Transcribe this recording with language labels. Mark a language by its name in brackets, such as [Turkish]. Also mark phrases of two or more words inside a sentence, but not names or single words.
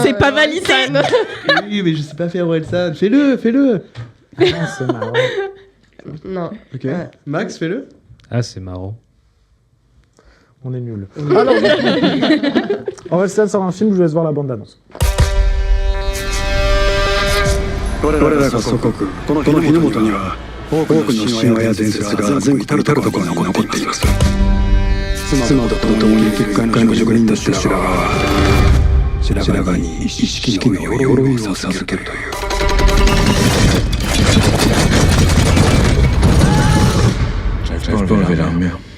[French] C'est pas validé. Oui, mais je sais pas faire Orelsan. Fais-le. Ah, c'est marrant. Non. Ok. Ouais. Max, fais-le. Ah, c'est marrant. On est nuls. Alors, Orelsan sort un film, je vous laisse voir la bande-annonce. [Japanese] 我らが祖国この日の元には多くの神話や伝説が全国至る所に残っています。妻と共に結界の職人だった白髪は白髪に一式の鎧を授けるという。 [French] Je peux enlever l'armure.